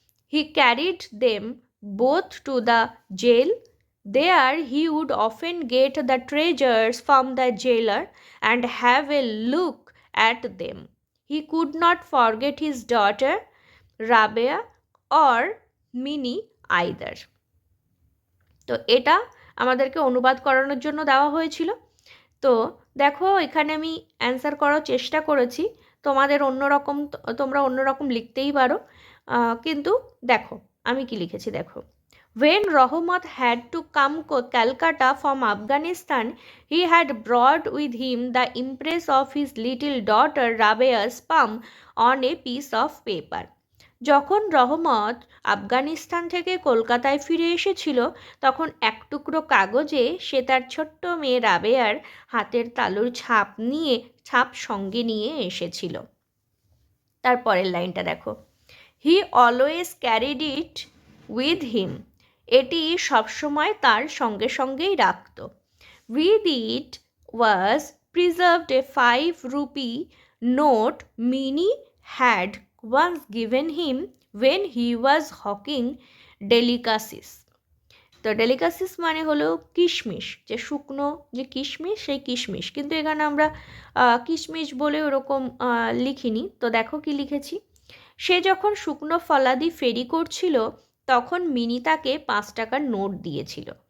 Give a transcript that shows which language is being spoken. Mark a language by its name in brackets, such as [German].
[English] He carried them both to the jail. There he would often get the treasures from the jailer and have a look at them. He could not forget his daughter Rabia or Minnie either. [Bangla] তো এটা আমাদেরকে অনুবাদ করানোর জন্য দেওয়া হয়েছিল। তো দেখো এখানে আমি অ্যান্সার করার চেষ্টা করেছি, তোমাদের অন্যরকম, তোমরা অন্যরকম লিখতেই পারো, কিন্তু দেখো আমি কি লিখেছি দেখো। [English] When Rahmat had to come to Calcutta from Afghanistan, he had brought with him the impress of his little daughter Rabia's palm on a piece of paper. [Bangla] যখন রহমত আফগানিস্তান থেকে কলকাতায় ফিরে এসেছিল তখন এক টুকরো কাগজে সে তার ছোট্ট মেয়ে রাবেয়ার হাতের তালুর ছাপ সঙ্গে নিয়ে এসেছিল। তারপরের লাইনটা দেখো, [English] he always carried it with him, [Bangla] এটি সবসময় তার সঙ্গে সঙ্গেই রাখত। [English] With it was preserved a 5 rupee note Mini had once given him when he was hawking delicacies. [Bangla] তো ডেলিকাসিস মানে হলো কিশমিশ, যে শুকনো যে কিশমিশ সেই কিশমিশ, কিন্তু এখানে আমরা কিশমিশ বলে ওরকম লিখিনি। তো দেখো কি লিখেছি, সে যখন শুকনো ফলাদি ফেরি করছিল তখন মিনি তাকে 5 টাকার নোট দিয়েছিল।